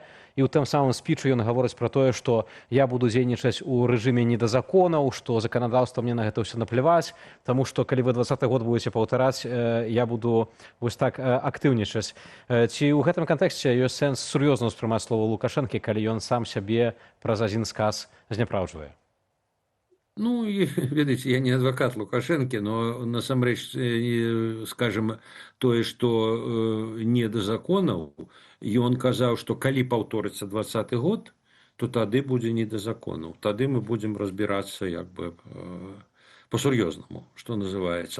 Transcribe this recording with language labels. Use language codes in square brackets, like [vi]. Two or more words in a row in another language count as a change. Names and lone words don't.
[be] І ў тым самым спічы ён гаворыць пра тое, што я буду дзейнічаць у рэжыме не да законаў, што заканадаўства мне на гэта ўсё напляваць, таму што калі вы 20-й год будете паўтараць, я буду вось так актыўнічаць. Ці ў гэтым кантэксце ёсць сэнс сур'ёзна ўспрымаць слова Лукашэнкі, калі ён сам сябе праз адзін сказ зняпраўджвае? Ну, [ru] и, видите, я не адвокат Лукашенки, но [be] насамрэч, скажем, тое, што не да законаў, ён казаў, што калі паўторыцца 20-й год, то тады будзе не да законаў. Тады мы будзем разбірацца як бы по-сур'ёзнаму, што называецца.